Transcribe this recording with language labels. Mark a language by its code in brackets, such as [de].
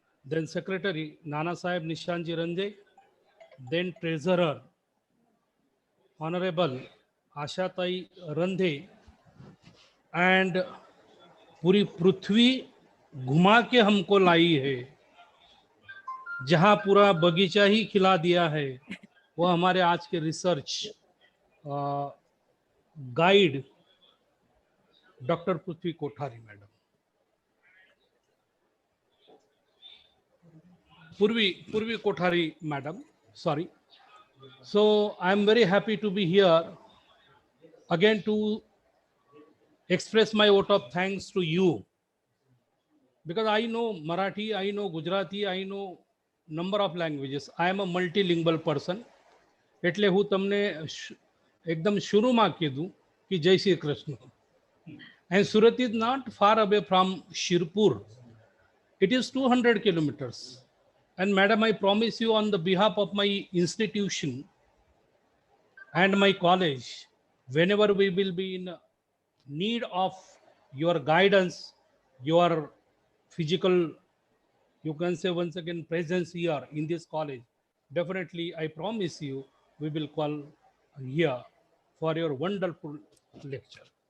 [en] then secretary [hi] Nana Saheb Nishant ji Randhe, [en] then treasurer honourable [hi] Ashatai Randhe, and पूरी पृथ्वी घुमा के हमको लाई है, जहाँ पूरा बगीचा ही खिला दिया है, वो हमारे आज के रिसर्च गाइड डॉक्टर पृथ्वी कोठारी मैडम। पूर्वी Kothari madam, sorry. [en] So I am very happy to be here again to express my vote of thanks to you, because I know Marathi, I know Gujarati, I know number of languages. I am a multilingual person. [gu] એટલે હું તમને એકદમ શુરુમાં કીધું કે જય Shri Krishna. [en] And Surat is not far away from Shirpur. It is 200 kilometers. And madam, I promise you on the behalf of my institution and my college, whenever we will be in need of your guidance, your physical, you can say once again, presence here in this college, definitely I promise you we will call here for your wonderful lecture.